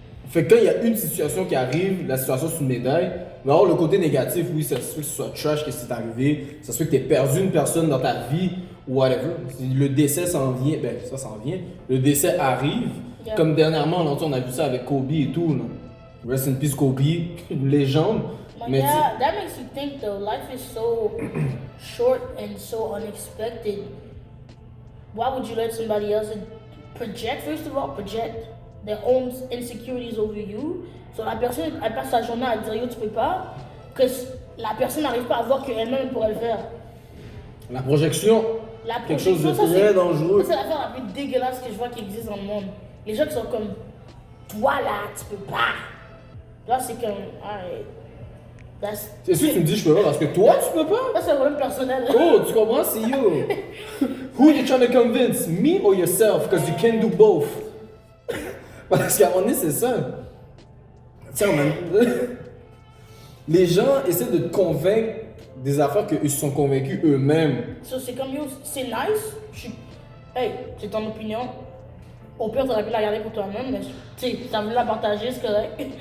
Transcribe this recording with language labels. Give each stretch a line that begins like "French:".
French: Fait que quand il y a une situation qui arrive, la situation c'est une médaille, mais alors le côté négatif, oui, ça se fait que ce soit trash, que c'est arrivé, ça se fait que tu aies perdu une personne dans ta vie, ou whatever. Le décès s'en vient, ben ça s'en vient, le décès arrive. Yeah. Comme dernièrement, on a vu ça avec Kobe et tout. Là.
English: Rest in peace Kobe,
French: une légende.
English: Mais yeah, that makes you think though, life is so short and so unexpected. Why would you let somebody else project their own insecurities over you?
French: So la personne, elle passe sa journée à dire yo tu peux pas, que la personne n'arrive pas à voir qu'elle-même pourrait le faire. La projection, quelque chose de très dangereux. C'est l'affaire la plus dégueulasse que je vois qui existe dans le monde. Les gens qui sont comme, toi là, tu peux pas. Là c'est comme, alright. C'est sûr que tu me dis je peux pas parce que toi tu peux pas? Ça c'est un problème personnel. Oh, tu comprends? C'est yo.
English: Who you trying to convince? Me or yourself? Because you can't do both.
French: Parce qu'à un moment donné, c'est ça. Tiens, man. Les gens essaient de te convaincre des affaires qu'ils se sont convaincus eux-mêmes. So, c'est comme yo, c'est nice. Hey, c'est ton opinion. Au pire, t'aurais pu la garder pour toi-même, mais tu sais, t'as voulu la partager, c'est correct.